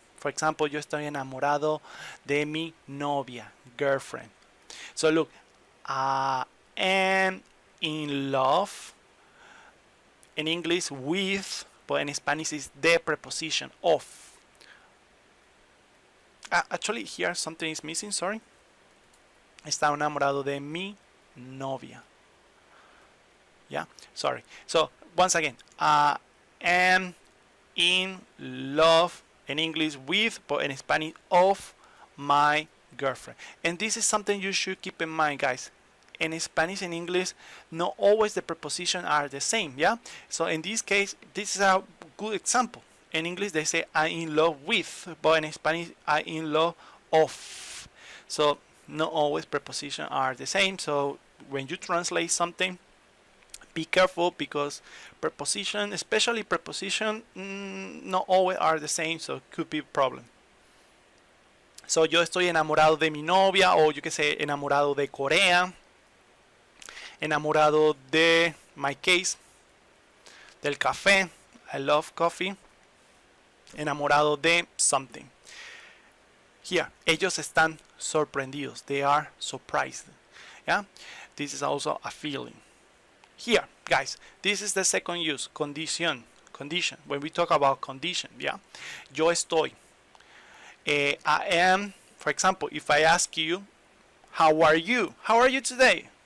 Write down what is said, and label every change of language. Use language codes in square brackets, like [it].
[en] For example, [es] yo estoy enamorado de mi novia, [en] girlfriend. So look, I am in love. In English, with, but in Spanish is the preposition, of. Actually, here something is missing, sorry. [es] Está enamorado de mi novia. [en] Yeah, sorry. So, once again, I am in love, in English, with, but in Spanish, of my girlfriend. And this is something you should keep in mind, guys. In Spanish and English, not always the prepositions are the same, yeah? So in this case, this is a good example. In English, they say I'm in love with, but in Spanish, I'm in love of. So not always prepositions are the same. So when you translate something, be careful because preposition, especially preposition, not always are the same, so it could be a problem. [es] So yo estoy enamorado de mi novia, [en] or you can say [es] enamorado de Corea. Enamorado de, [en] my case, [es] del café. [en] I love coffee. [es] Enamorado de [en] something. Here, [es] ellos están sorprendidos. [en] They are surprised. Yeah, this is also a feeling. Here, guys, this is the second use, condition. Condition. When we talk about condition, yeah, [es] yo estoy. [en] I am. For example, if I ask you, how are you? How are you today?